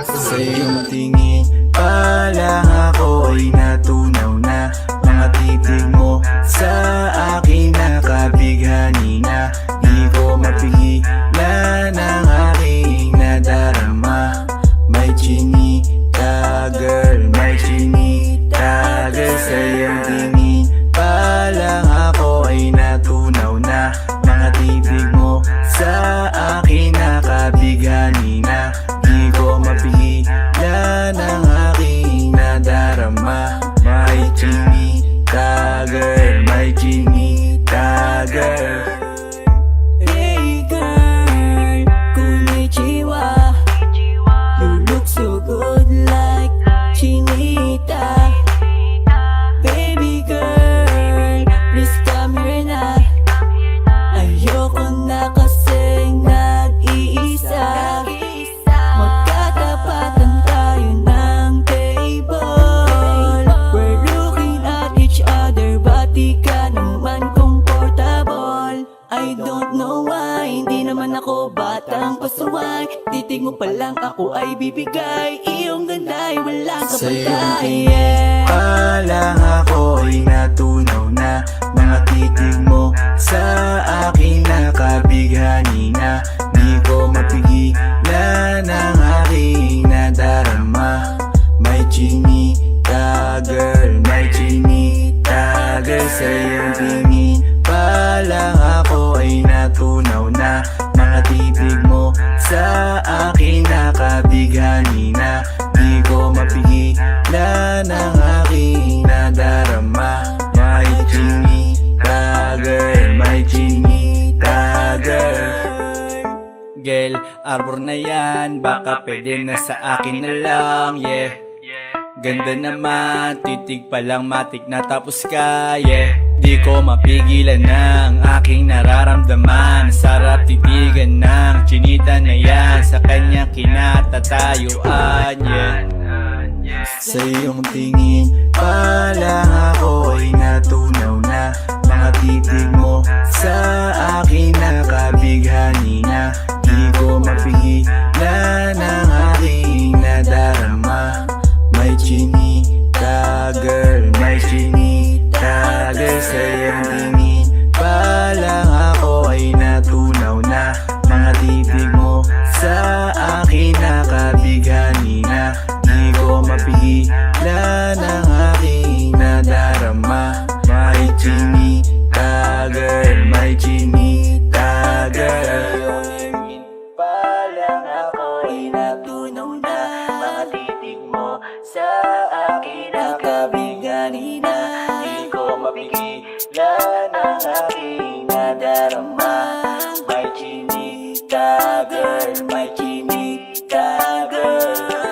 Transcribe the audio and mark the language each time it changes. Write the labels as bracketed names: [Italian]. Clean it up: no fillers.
[Filipino] Sa iyong tingin pa lang ako ay natunaw na. Mga titig mo sa akin nakabighani na. Di ko mapigilan ang aking nadarama. May chinita girl, may chinita girl. Sa iyong tingin pa lang ako ay natunaw na. Mga titig mo sa akin nakabighani na. Di ko mapigilan ang aking nadarama. May chinita girl, may chinita girl. [English] Hey girl, konnichiwa. You look so good like chinita. Baby girl, please come here na. [Filipino] Ayoko na kasing nag-iisa. Magkatapatan tayo ng table. [English] We're looking at each other, but [Filipino] di ka naman [English] comfortable. I don't know why, [Filipino] hindi naman ako batang pasuway. Titig mo pa lang ako ay bibigay. Iyong ganda ay walang Sa iyong kapatay. tingin pa lang ako ay natunaw na. Mga titig mo sa akin nakabighani na. Di ko mapigilan ang aking nadarama. May chinita girl, may chinita girl. Sa iyong tingin pa lang ako ay natunaw na. Mga titig mo sa akin nakabighani na. Di ko mapigilan ang aking nadarama. May chinita girl, may chinita girl. Girl, arbor na yan, baka pwede na sa akin na lang, yeah. Ganda naman, titig pa lang matik na tapos ka, yeah. Di ko mapigilan ng aking nararamdaman. Sarap titigan ng chinita na yan, sa kanya kinatatayuan, yeah. Sa iyong tingin pa lang ako ay natunaw na. Mga titig mo sa akin nakabighani na. Di ko mapigilan ang aking nadarama. May chinita girl, may chinita girl. Sa iyong tingin pa lang ako ay natunaw na. Mga titig mo sa akin nakabighani na. Di ko mapigilan ang aking nadarama. May chinita girl, may chinita girl. Pa lang ako ay natunaw na. Mga titig mo sa akin nakabighani na. Di ko mapigilan ang aking nadarama. May chinita girl, may chinita girl.